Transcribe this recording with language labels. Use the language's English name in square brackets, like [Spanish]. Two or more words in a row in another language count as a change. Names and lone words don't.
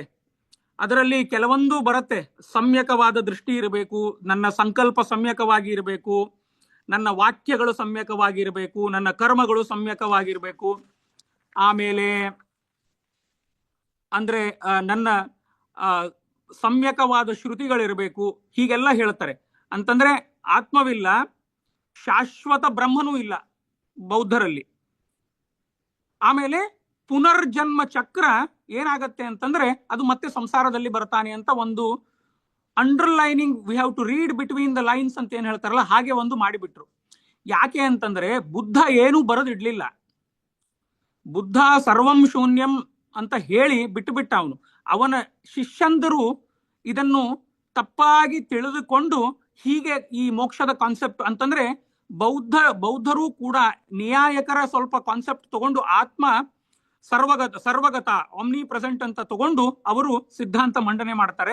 [Kannada] ಅದರಲ್ಲಿ ಕೆಲವೊಂದು ಬರುತ್ತೆ, ಸಮ್ಯಕವಾದ ದೃಷ್ಟಿ ಇರಬೇಕು, ನನ್ನ ಸಂಕಲ್ಪ ಸಮ್ಯಕವಾಗಿ ಇರಬೇಕು, ನನ್ನ ವಾಕ್ಯಗಳು ಸಮ್ಯಕವಾಗಿ ಇರಬೇಕು, ನನ್ನ ಕರ್ಮಗಳು ಸಮ್ಯಕವಾಗಿರಬೇಕು, ಆಮೇಲೆ ಅಂದ್ರೆ ನನ್ನ ಸಮ್ಯಕವಾದ ಶ್ರುತಿಗಳಿರಬೇಕು, ಹೀಗೆಲ್ಲ ಹೇಳ್ತಾರೆ. ಅಂತಂದ್ರೆ ಆತ್ಮವಿಲ್ಲ, ಶಾಶ್ವತ ಬ್ರಹ್ಮನೂ ಇಲ್ಲ ಬೌದ್ಧರಲ್ಲಿ. ಆಮೇಲೆ ಪುನರ್ಜನ್ಮ ಚಕ್ರ ಏನಾಗತ್ತೆ ಅಂತಂದ್ರೆ, ಅದು ಮತ್ತೆ ಸಂಸಾರದಲ್ಲಿ ಬರ್ತಾನೆ ಅಂತ ಒಂದು ಅಂಡರ್ಲೈನಿಂಗ್, [English] We have to read between the lines [Kannada] ಅಂತ ಏನ್ ಹೇಳ್ತಾರಲ್ಲ, ಹಾಗೆ ಒಂದು ಮಾಡಿಬಿಟ್ರು. ಯಾಕೆ ಅಂತಂದ್ರೆ, ಬುದ್ಧ ಏನೂ ಬರೆದಿಡ್ಲಿಲ್ಲ. ಬುದ್ಧ [Sanskrit] ಸರ್ವಂ ಶೂನ್ಯಂ [Kannada] ಅಂತ ಹೇಳಿ ಬಿಟ್ಟುಬಿಟ್ಟ. ಅವನ ಶಿಷ್ಯಂದರು ಇದನ್ನು ತಪ್ಪಾಗಿ ತಿಳಿದುಕೊಂಡು ಹೀಗೆ ಈ ಮೋಕ್ಷದ ಕಾನ್ಸೆಪ್ಟ್ ಅಂತಂದ್ರೆ, ಬೌದ್ಧರು ಕೂಡ ನ್ಯಾಯಕರ ಸ್ವಲ್ಪ ಕಾನ್ಸೆಪ್ಟ್ ತಗೊಂಡು ಆತ್ಮ ಸರ್ವಗತ [English] omni present [Kannada] ಅಂತ ತಗೊಂಡು ಅವರು ಸಿದ್ಧಾಂತ ಮಂಡನೆ ಮಾಡ್ತಾರೆ.